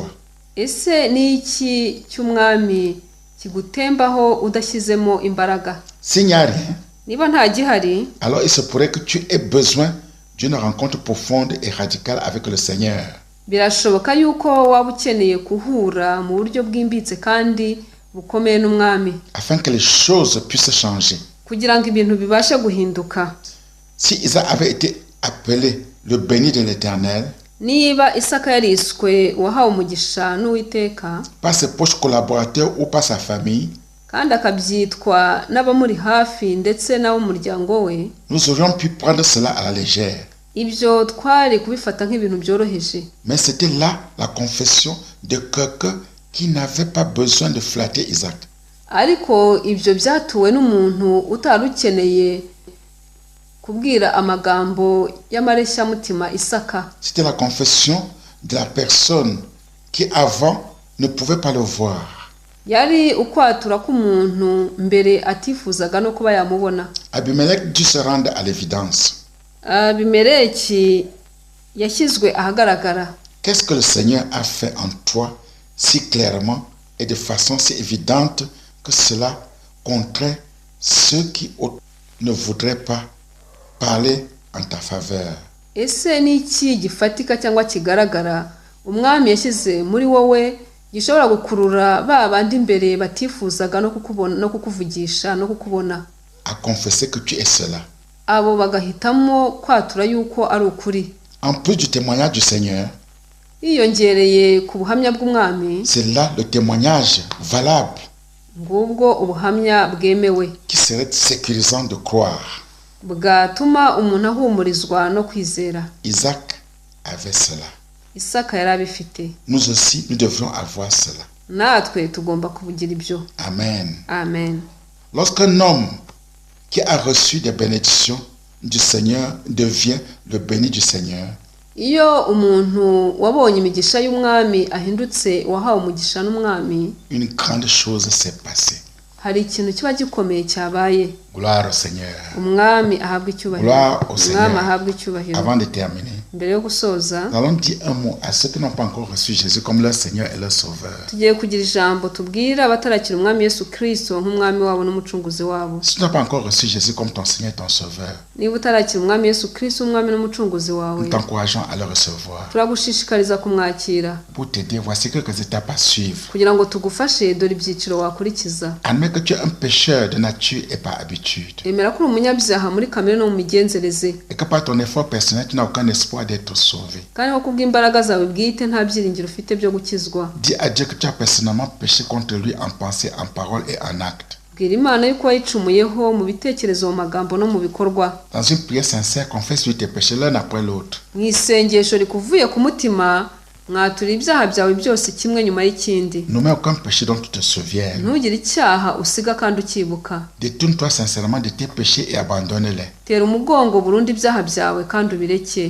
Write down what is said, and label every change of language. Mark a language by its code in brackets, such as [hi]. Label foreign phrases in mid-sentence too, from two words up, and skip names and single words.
[rw] Ese ni iki cy'umwami kigutembaho udashyizemo imbaraga? [fr] S'il n'y a rien, [rw] Niba nta gihari, [fr] alors il se pourrait que tu aies besoin d'une rencontre profonde et radicale avec le Seigneur, [rw] birashoboka yuko waba ukeneye guhura mu buryo bwimbitse kandi bukomeye n'umwami [fr] afin que les choses puissent changer. [rw] kugira ngo ibintu bibashe guhinduka. [fr] Si Isaac avait été appelé le béni de l'Éternel, [rw] Niba Isaka yariswe uwahawe umugisha n'Uwiteka [fr] par ses proches collaborateurs ou par sa famille, [rw] kandi akabyitwa n'abamuri hafi ndetse n'ab'umuryango we, [fr] nous aurions pu prendre cela à la légère. [rw] ibyo twari kubifata nk'ibintu byoroheje. [fr] Mais c'était là la confession de quelqu'un qui n'avait pas besoin de flatter Isaac. [rw] Ariko ibyo byatuwe n'umuntu utari ukeneye kubwira amagambo y'amareshyamutima Isaka. [fr] C'était la confession de la personne qui avant ne pouvait pas le voir. [rw] Yari ukwatura k'umuntu mbere atifuzaga no kuba yamubona. [fr] Abimelech dut se rendre à l'évidence. [rw] Abimeleki yashyizwe ahagaragara. [fr] Qu'est-ce que le Seigneur a fait en toi si clairement et de façon si évidente que cela contraint ceux qui ne voudraient pas parler en ta faveur? [rw] Ese ni iki gifatika cyangwa kigaragara umwami yashyize muri wowe gishobora gukurura ba bandi imbere batifuzaga no kukubona no kukuvugisha no kukubona? [fr] À confesser que tu es cela. [rw] Abo bagahitamo kwatura yuko ari ukuri. [fr] En plus du témoignage du Seigneur, [rw] Yiyongereye ku buhamya bw'umwami, [fr] c'est là le témoignage valable [rw] ngubwo ubuhamya bwemewe [fr] qui serait sécurisant de croire. [rw] bwatuma umuntu ahumurizwa no kwizera. [fr] Isaac avait cela. [rw] Isaka yari abifite. [fr] Nous aussi, nous devrions avoir cela. [rw] Natwe tugomba kubugira ibyo. Amen. Amen. [fr] Lorsqu'un homme qui a reçu des bénédictions du Seigneur devient le béni du Seigneur, [rw] iyo umuntu wabonye imigisha y'umwami ahindutse wahawe umugisha n'umwami, [fr] une grande chose s'est passée. [rw] hari ikintu kiba gikomeye cyabaye. [fr] Gloire au Seigneur. [rw] Umwami ahabwa icyubahiro. [fr] Gloire au Seigneur. [rw] Umwami ahabwa icyubahiro. [fr] Avant de terminer, [rw] Mbere yo gusoza, [fr] nous allons dire un mot à ceux qui n'ont pas encore reçu Jésus comme leur Seigneur et leur Sauveur. [rw] tugiye kugira ijambo tubwira abatarakira umwami Yesu Kristo nk'umwami wabo n'umucunguzi wabo. [fr] Si tu n'as pas encore reçu Jésus comme ton Seigneur et ton Sauveur, [rw] Niba utarakira umwami Yesu Kristo umwami n'umucunguzi [fr] nous [rw] wawe, [fr] t'encourageons à le recevoir. [rw] turagushishikariza kumwakira [fr] Pour t'aider, voici quelques étapes à suivre. [rw] kugira ngo tugufashe. Dore ibyiciro wakurikiza. [fr] Admets que tu es un pécheur de nature et par habitude, [rw] Emera ko uri umunyabyaha muri kamere no mu migenzereze, [fr] et que par ton effort personnel, tu n'as aucun espoir d'être sauvé. [rw] kandi ko kubw'imbaraga zawe bwite nta byiringiro ufite byo gukizwa. [fr] Dis à Dieu que tu as personnellement péché contre lui en pensée, en parole et en acte. [rw] Bwira Imana yuko wayicumuyeho mu bitekerezo, mu magambo no mu bikorwa. [fr] Dans une prière sincère, confesse lui tes péchés l'un après l'autre. [rw] Mu isengesho rikuvuye ku mutima, mwatura ibyaha byawe byose kimwe nyuma y'ikindi. [fr] Ne mets aucun péché dont tu te souviens. [rw] Ntugire icyaha usiga kandi ukibuka. [fr] Détourne-toi sincèrement de tes péchés et abandonne-les. [rw] Tera umugongo burundu ibyaha byawe kandi ubireke.